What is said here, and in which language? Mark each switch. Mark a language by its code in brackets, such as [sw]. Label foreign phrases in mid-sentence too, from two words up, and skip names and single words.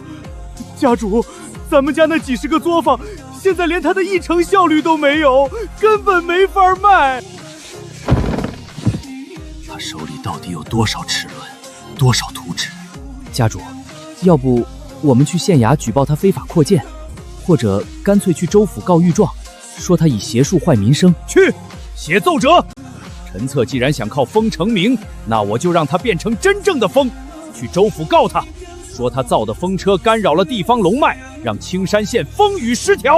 [zh] 家主，咱们家那几10个作坊，现在连他的1成效率都没有，根本没法賣。他手里到底有多少齿轮，多少图纸？家主，要不我们去县衙舉報他非法擴建，或者乾脆去州府告御狀，說他以邪術壞民生。去，寫奏折。陳策既然想靠風成名，那我就讓他變成真正的風，去州府告他，說他造的風車干擾了地方龍脈，讓青山縣風雨失調。